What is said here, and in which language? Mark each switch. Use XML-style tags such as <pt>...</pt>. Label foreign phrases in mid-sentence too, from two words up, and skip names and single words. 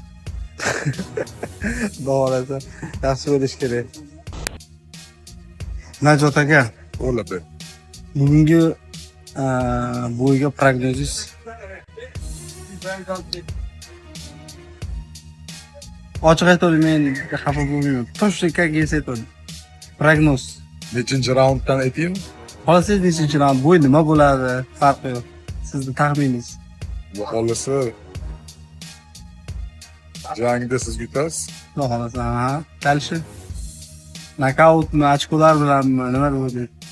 <uz>Xudo yaxshi bo'lish kerak. Najot aka, O'ladi. bugungi bo'yiga prognozis. Ochiq aytavering, men xafa bo'lmayman.</uz> <ru>Точно как есть aytavering. Prognoz.</ru> <uz>Nechinchi raunddan aytaymi? Hozir nechinchi raund bo'yi nima bo'ladi? Farqi yo'q. Sizning taxminingiz. Xudo xohlasa jangda siz yutasiz. Xudo xohlasa, ha. Dalishi. Nokautmi, ochkolar bilanmi, nima bo'ladi?</uz>